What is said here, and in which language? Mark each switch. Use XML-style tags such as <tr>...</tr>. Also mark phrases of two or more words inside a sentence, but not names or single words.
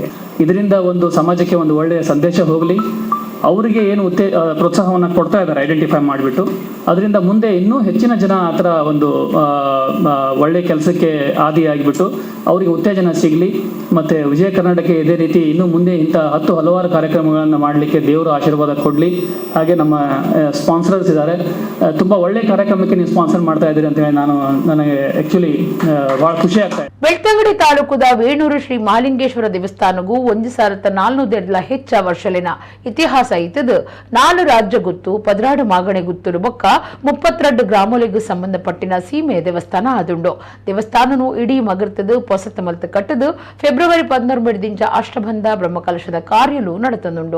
<kn>ಇದರಿಂದ ಒಂದು ಸಮಾಜಕ್ಕೆ ಒಂದು ಒಳ್ಳೆಯ ಸಂದೇಶ ಹೋಗಲಿ, ಅವರಿಗೆ ಏನು ಪ್ರೋತ್ಸಾಹವನ್ನು ಕೊಡ್ತಾ ಇದ್ದಾರೆ ಐಡೆಂಟಿಫೈ ಮಾಡಿಬಿಟ್ಟು, ಅದರಿಂದ ಮುಂದೆ ಇನ್ನೂ ಹೆಚ್ಚಿನ ಜನ ಆ ಥರ ಒಂದು ಒಳ್ಳೆಯ ಕೆಲಸಕ್ಕೆ ಆದಿಯಾಗಿಬಿಟ್ಟು ಅವರಿಗೆ ಉತ್ತೇಜನ ಸಿಗಲಿ. ಮತ್ತು ವಿಜಯ ಕರ್ನಾಟಕ ಇದೇ ರೀತಿ ಇನ್ನೂ ಮುಂದೆ ಇಂಥ ಹಲವಾರು ಕಾರ್ಯಕ್ರಮಗಳನ್ನು ಮಾಡಲಿಕ್ಕೆ ದೇವರು ಆಶೀರ್ವಾದ ಕೊಡಲಿ. ಹಾಗೆ ನಮ್ಮ ಸ್ಪಾನ್ಸರ್ಸ್ ಇದ್ದಾರೆ, ತುಂಬ ಒಳ್ಳೆಯ ಕಾರ್ಯಕ್ರಮಕ್ಕೆ ನೀವು ಸ್ಪಾನ್ಸರ್ ಮಾಡ್ತಾ ಇದ್ದೀರಿ ಅಂತೇಳಿ ನನಗೆ ಆ್ಯಕ್ಚುಲಿ ಭಾಳ ಖುಷಿ ಆಗ್ತಾ ಇದೆ.</kn> <tcy>ಬೆಳ್ತಂಗಡಿ ತಾಲೂಕುದ ವೇಣೂರು ಶ್ರೀ ಮಹಾಲಿಂಗೇಶ್ವರ ದೇವಸ್ಥಾನಗೂ 1400 ಹೆಚ್ಚ ವರ್ಷಲಿನ ಇತಿಹಾಸ ಇತ್ತದು. 4 ರಾಜ್ಯ ಗುತ್ತು, 14 ಮಾಗಣೆ ಗುತ್ತುಲು ಬೊಕ್ಕ 32 ಗ್ರಾಮೋಲಿಗೂ ಸಂಬಂಧಪಟ್ಟಿನ ಸೀಮೆ ದೇವಸ್ಥಾನ ಆದುಂಡು. ದೇವಸ್ಥಾನನು ಇಡೀ ಮಗರ್ತದು ಪೊಸತ ಮಲ್ತ ಕಟ್ಟದು ಫೆಬ್ರವರಿ 19 ಅಷ್ಟಬಂಧ ಬ್ರಹ್ಮಕಲಶದ ಕಾರ್ಯಲು ನಡೆತಂದುಂಡು.</tcy>